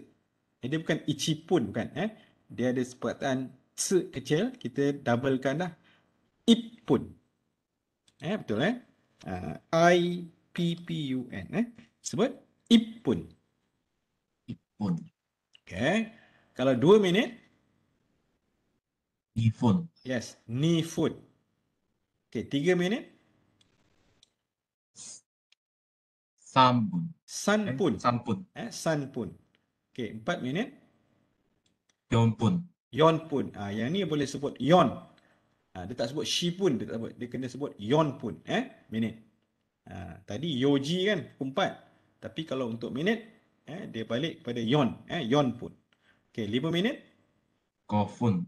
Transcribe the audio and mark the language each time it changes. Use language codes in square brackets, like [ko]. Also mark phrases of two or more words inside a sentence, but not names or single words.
[ms] Dia bukan ichipun bukan. Dia ada perkataan c kecil. Kita doublekan dah. Ipun. Betul I-P-P-U-N. Sebut ipun. [ja] 1分。 [ms] Okay. Kalau 2 minit. [ja] 2 分。 [ms] Yes. Nifun. Okay. 3 minit. [ja] 3分。 Sanpun. 3分。 [ms] Sanpun. Okay. 4 minit. [ja] 4分。 [ms] Yonpun. Yang ni boleh sebut yon. Dia tak sebut [ja] 四分. [ms] Dia tak sebut. Dia kena sebut [ja] 四分. [ms] Minit. Tadi yoji kan. Pukul 4. Tapi kalau untuk minit. Dia balik kepada yon. [ja] 四分. [ms] Okay. 5 minit. [ja] 5分。